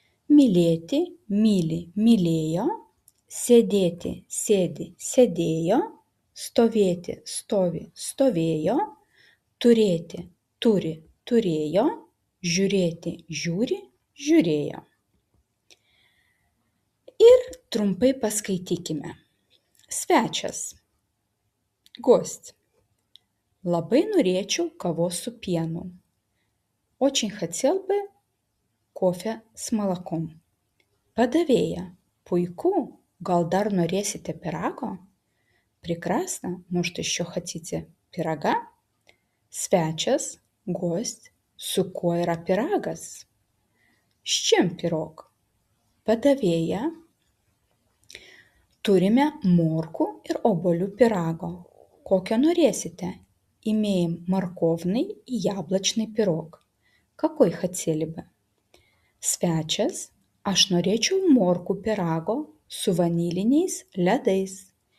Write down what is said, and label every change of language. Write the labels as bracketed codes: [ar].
[lt] Mylėti, myli, mylėjo, sėdėti, sėdi, sėdėjo, stovėti, stovi, stovėjo, turėti, turi, turėjo, žiūrėti, žiūri, žiūrėjo. Ir trumpai paskaitykime. Svečias. Гость. Labai norėčiau kavos su pienu. [ru] Очень хотел бы кофе с молоком. [lt] Подавея. Puiku. Gal dar norėsite pyrago? [ru] Прекрасно. Может, еще хотите пирога? [lt] Svečias, гость. Su kuo yra pyragas? [ru] С чем пирог? [lt] Padavėja. Turime morkų ir obuolių pyrago. Kokio norėsite? [ru] Имеем морковный и яблочный пирог. Какой хотели бы? [lt] Svečias, aš norėčiau morkų pyrago su vaniliniais ledais.